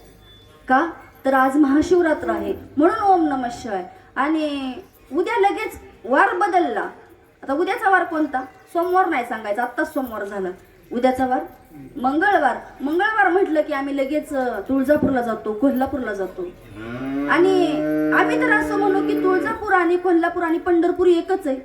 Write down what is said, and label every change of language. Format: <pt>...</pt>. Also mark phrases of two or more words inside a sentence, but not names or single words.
<mr>का तर आज महाशिवरात्र आहे म्हणून</mr> <sa>ओम नमः शिवाय.</sa> <mr>आणि उद्या लगेच वार बदलला. आता उद्याचा वार कोणता? सोमवार नाही सांगायचा, आत्ताच सोमवार झाला. उद्याचा वार मंगळवार. मंगळवार म्हटलं की आम्ही लगेच तुळजापूरला जातो, कोल्हापूरला जातो. आणि आम्ही तर असं म्हणू की तुळजापूर आणि कोल्हापूर आणि पंढरपूर एकच आहे.</mr>